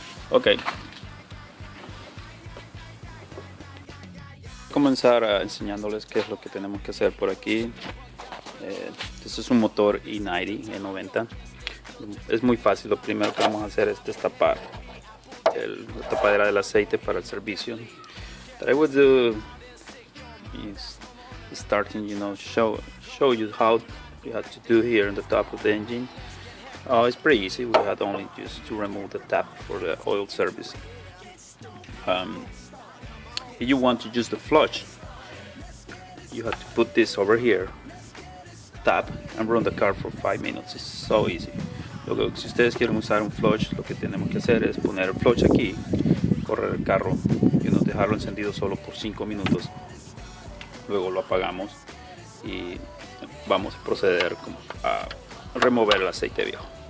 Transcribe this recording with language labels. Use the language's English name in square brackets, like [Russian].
[Spanish] Ok, comenzar enseñándoles qué es lo que tenemos que hacer por aquí. Este es un motor E90 E90. Es muy fácil. Lo primero que vamos a hacer es destapar la tapadera del aceite para el servicio. [English] What I would do is starting, show you how you have to do here on the top of the engine. It's pretty easy. We had only just to remove the tap for the oil service. If you want to use the flush, you have to put this over here, tap and run the car for 5 minutes. It's so easy. [Spanish] Si ustedes quieren usar un flush, lo que tenemos que hacer es poner el flush aquí, correr el carro y dejarlo encendido solo por 5 minutos. Luego lo apagamos y vamos a proceder a remover el aceite viejo.